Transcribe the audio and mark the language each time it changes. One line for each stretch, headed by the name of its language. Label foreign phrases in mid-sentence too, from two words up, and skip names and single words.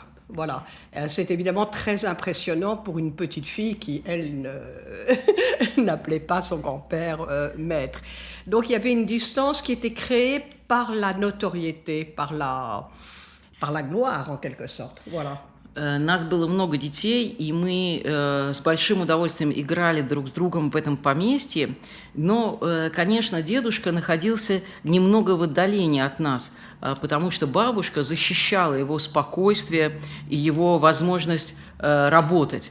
French: Voilà. C'est évidemment très impressionnant pour une petite fille qui, elle, n'appelait pas son grand-père maître. Donc il y avait une distance qui était créée par la notoriété, par la gloire, en quelque sorte. Voilà.
Russian: Нас было много детей, и мы с большим удовольствием играли друг с другом в этом поместье. Но, конечно, дедушка находился немного в отдалении от нас, потому что бабушка защищала его спокойствие и его возможность работать.